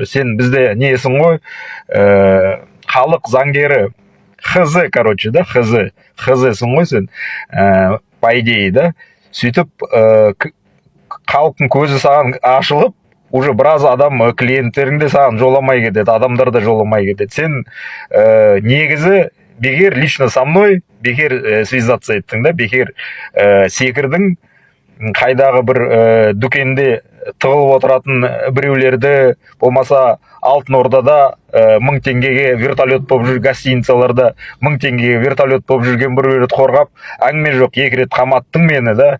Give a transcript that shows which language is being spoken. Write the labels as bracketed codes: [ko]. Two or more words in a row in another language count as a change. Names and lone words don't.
[kk] Сен бізде несің ғой, халық заңгері, хзсың ғой сен, [ru] по идее, [kk] да? Сөйтіп халықтың көзі саған ашылып, уже біраз адам клиенттерің де саған жоламай кетеді, адамдар да жоламай кетеді. Сен негізі бекер [ru] лично со мной [kk] бекер связаться еттің да, бекер секірдің, қайдағы бір дүкенде тығылып отыратын біреулерді, болмаса Алтын Ордада 1000 теңгеге вертолет болып жүр, гостиницаларда 1000 теңгеге вертолет болып жүрген біреулерді қорғап, әңгіме жоқ, 2 рет қаматтың мені да.